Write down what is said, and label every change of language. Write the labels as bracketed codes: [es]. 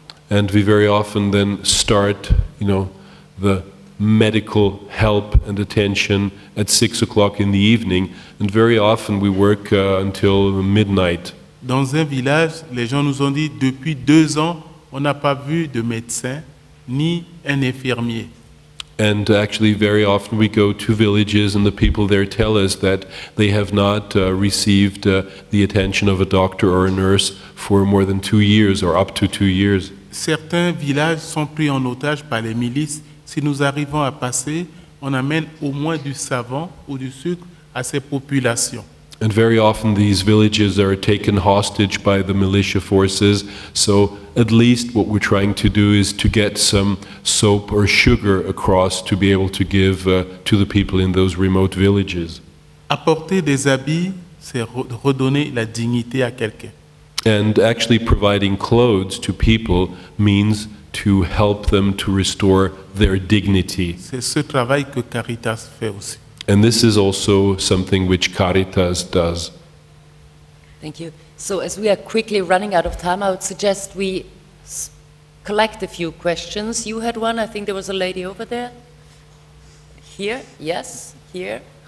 [en] And we very often then start, you know, the medical help and attention at 6 o'clock in the evening, and very often we work until midnight. [fr] Dans un village, les gens nous ont dit depuis 2 ans, on n'a pas vu de médecin ni un infirmier. [en] And actually, very often we go to villages and the people there tell us that they have not received the attention of a doctor or a nurse for more than 2 years or up to 2 years. [fr] Certains villages sont pris en otage par les milices. Si nous arrivons à passer, on amène au moins du savon ou du sucre à ces populations. [en] And very often these villages are taken hostage by the militia forces, so at least what we're trying to do is to get some soap or sugar across to be able to give to the people in those remote villages. [fr] Apporter des habits, c'est redonner la dignité à quelqu'un. [en] And actually providing clothes to people means to help them to restore their dignity. [fr] C'est ce travail que Caritas fait aussi. [en] And this is also something which Caritas does. Thank you. So as we are quickly running out of time, I would suggest we collect a few questions. You had one, I think there was a lady over there. Here, yes, here.